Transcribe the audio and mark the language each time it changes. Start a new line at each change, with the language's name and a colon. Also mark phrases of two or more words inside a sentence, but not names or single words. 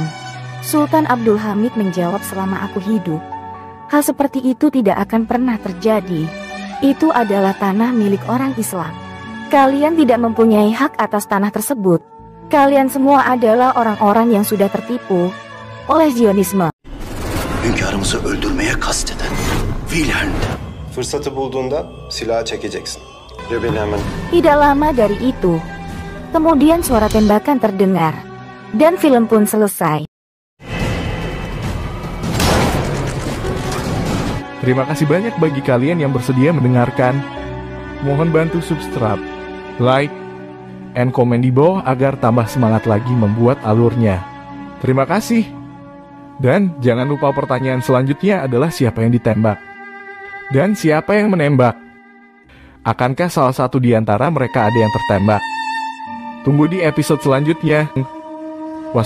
Indonesian: Sultan Abdul Hamid menjawab, "Selama aku hidup, hal seperti itu tidak akan pernah terjadi. Itu adalah tanah milik orang Islam. Kalian tidak mempunyai hak atas tanah tersebut. Kalian semua adalah orang-orang yang sudah tertipu oleh Zionisme."
Turkish: Hünkârımızı öldürmeye kasteden Wilhelm'di. Fırsatı bulduğunda silahı çekeceksin. Ve beni hemen...
Indonesian: Tidak lama dari itu, kemudian suara tembakan terdengar, dan film pun selesai. Terima kasih banyak bagi kalian yang bersedia mendengarkan. Mohon bantu subscribe,
English: like, and
Indonesian: komen di bawah agar tambah semangat lagi membuat alurnya. Terima kasih. Dan jangan lupa pertanyaan selanjutnya adalah siapa yang ditembak? Dan siapa yang menembak? Akankah salah satu di antara mereka ada yang tertembak? Tunggu di episode selanjutnya.